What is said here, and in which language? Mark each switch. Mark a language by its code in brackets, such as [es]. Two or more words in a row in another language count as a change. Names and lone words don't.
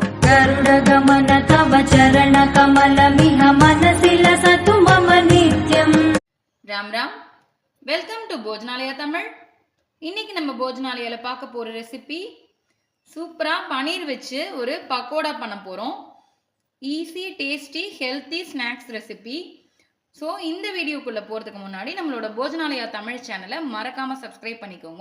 [sa] गरुडगमन तव चरणकमलमिह मनसि लसतु मम नित्यम्. राम राम. [en] welcome to போஜனாலயா தமிழ். [ta] இன்னைக்கு நம்ம போஜனாலயால பார்க்க போற ரெசிபி சூப்பரா பனீர் வச்சு ஒரு பக்கோடா பண்ண போறோம். [en] easy tasty healthy snacks recipe. [ta] ஸோ இந்த வீடியோக்குள்ள போறதுக்கு முன்னாடி நம்மளோட போஜனாலயா தமிழ் சேனலை மறக்காம சப்ஸ்கிரைப் பண்ணிக்கோங்க.